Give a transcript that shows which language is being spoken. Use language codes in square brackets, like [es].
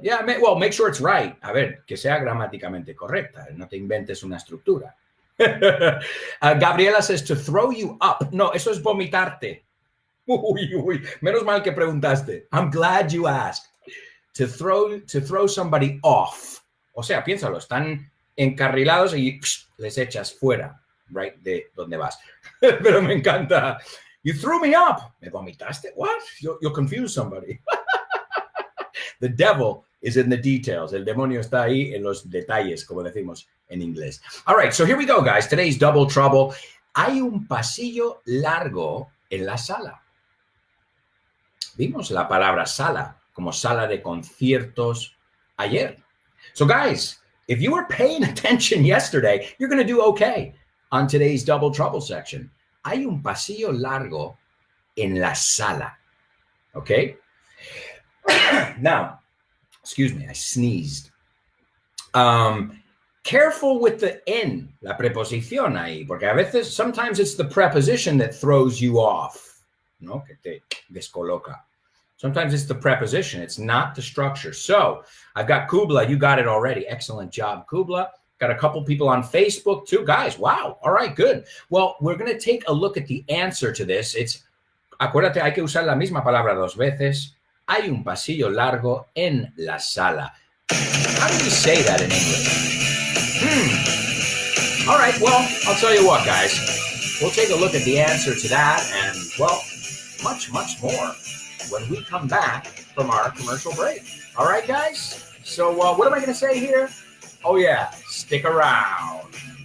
[en] Yeah, make sure it's right. [es] A ver, que sea gramáticamente correcta. No te inventes una estructura. [en] Gabriela says to throw you up. [es] No, eso es vomitarte. Uy. Menos mal que preguntaste. [en] I'm glad you asked. To throw somebody off. [es] O sea, piénsalo, están encarrilados y les echas fuera, right, de donde vas. Pero me encanta. [en] You threw me up. [es] ¿Me vomitaste? [en] What? You'll confuse somebody. The devil is in the details. [es] El demonio está ahí en los detalles, como decimos en inglés. [en] All right, so here we go, guys. Today's Double Trouble. [es] Hay un pasillo largo en la sala. Vimos la palabra sala como sala de conciertos ayer. [en] So, guys, if you were paying attention yesterday, you're going to do okay on today's Double Trouble section. [es] Hay un pasillo largo en la sala. [en] Okay? Now, excuse me, I sneezed. Careful with the en, [es] la preposición ahí, porque a veces, [en] sometimes it's the preposition that throws you off, ¿no? [es] Que te descoloca. [en] Sometimes it's the preposition. It's not the structure. So I've got Kubla. You got it already. Excellent job, Kubla. Got a couple people on Facebook too. Guys, wow. All right, good. Well, we're going to take a look at the answer to this. [es] Acuérdate, hay que usar la misma palabra dos veces. Hay un pasillo largo en la sala. [en] How do you say that in English? All right, well, I'll tell you what, guys. We'll take a look at the answer to that and, well, much, much more when we come back from our commercial break. All right, guys? So what am I going to say here? Oh, yeah, stick around.